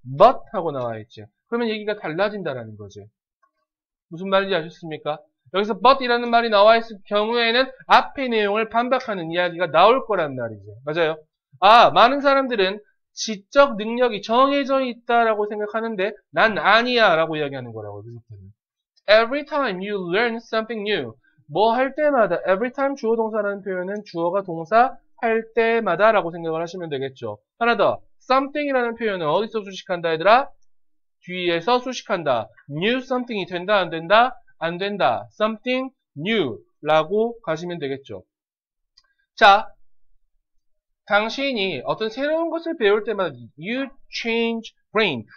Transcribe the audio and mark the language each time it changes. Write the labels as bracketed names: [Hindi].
[Korean] but 하고 나와 있지. 그러면 얘기가 달라진다라는 거지. 무슨 말인지 아셨습니까? 여기서 but이라는 말이 나와 있을 경우에는 앞의 내용을 반박하는 이야기가 나올 거란 말이죠. 맞아요? 아, 많은 사람들은 지적 능력이 정해져 있다라고 생각하는데 난 아니야 라고 이야기하는 거라고. [English] Every time you learn something new. [Korean] 뭐 할 때마다 every time 주어 동사라는 표현은 주어가 동사 할 때마다 라고 생각을 하시면 되겠죠. 하나 더. something이라는 표현은 어디서 수식한다 얘들아? 뒤에서 수식한다. new something이 된다 안 된다? 안 된다. something new 라고 가시면 되겠죠. 자, 당신이 어떤 새로운 것을 배울 때마다 [English] you change brain.